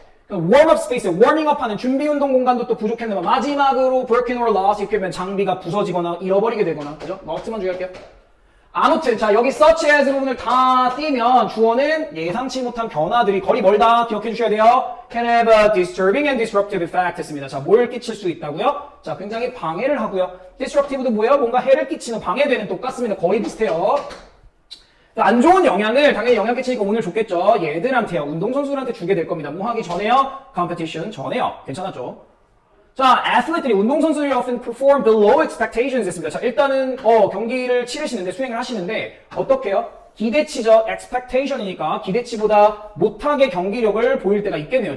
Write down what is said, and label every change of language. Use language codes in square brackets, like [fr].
[ko] warm-up space, warming-up 하는 준비운동 공간도 또 부족했나봐. 마지막으로 [en] broken or lost [ko] 이렇게 하면 장비가 부서지거나 잃어버리게 되거나. 그죠? lost만 주의할게요. 아무튼 자 여기 such as 부분을 다 띄면 주어는 예상치 못한 변화들이 거리 멀다 기억해 주셔야 돼요. [en] can have a disturbing and disruptive effect [ko] 했습니다. 자 뭘 끼칠 수 있다고요? 자 굉장히 방해를 하고요. disruptive도 뭐예요? 뭔가 해를 끼치는 방해되는 똑같습니다. 거의 비슷해요. 안 좋은 영향을 당연히 영향 끼치니까 오늘 좋겠죠. 얘들한테요. 운동선수들한테 주게 될 겁니다. 뭐 하기 전에요? [en] competition 전에요. [ko] 괜찮았죠? 자, athlete들이 운동선수들이 [en] often perform below expectations [ko] 했습니다. 자, 일단은 경기를 치르시는데 수행을 하시는데 어떻게 해요? 기대치죠. expectation이니까 기대치보다 못하게 경기력을 보일 때가 있겠네요.